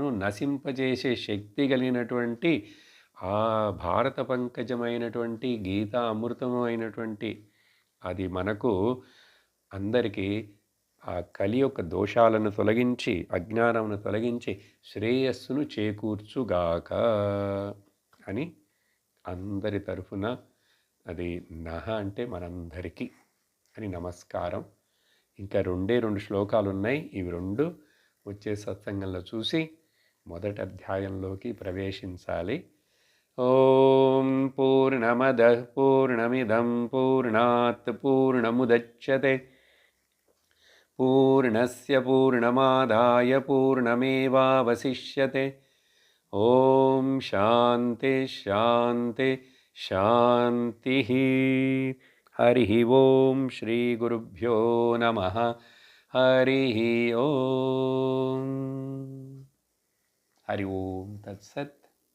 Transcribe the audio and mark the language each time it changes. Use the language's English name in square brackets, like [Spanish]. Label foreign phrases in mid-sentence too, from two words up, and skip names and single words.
[Telugu] నశింపజేసే శక్తి కలిగినటువంటి ఆ భారత పంకజమైనటువంటి గీతా అమృతము అయినటువంటి అది మనకు అందరికీ ఆ కలి యొక్క దోషాలను తొలగించి అజ్ఞానమును తొలగించి శ్రేయస్సును చేకూర్చుగాక అని అందరి తరఫున అది నహ అంటే మనందరికీ అని నమస్కారం. ఇంకా 2 శ్లోకాలు ఉన్నాయి. ఇవి 2 వచ్చే సత్సంగంలో చూసి మొదటి అధ్యాయంలోకి ప్రవేశించాలి. [Sanskrit] ఓం పూర్ణమద పూర్ణమిదం పూర్ణాత్ పూర్ణముదచ్యతే పూర్ణస్య పూర్ణమాదాయ పూర్ణమేవావశిష్యతే. ఓం శాంతి శాంతి శాంతి. హరి ఓం శ్రీ గురుభ్యో నమః. హరి ఓం. హరి ఓం తత్సత్.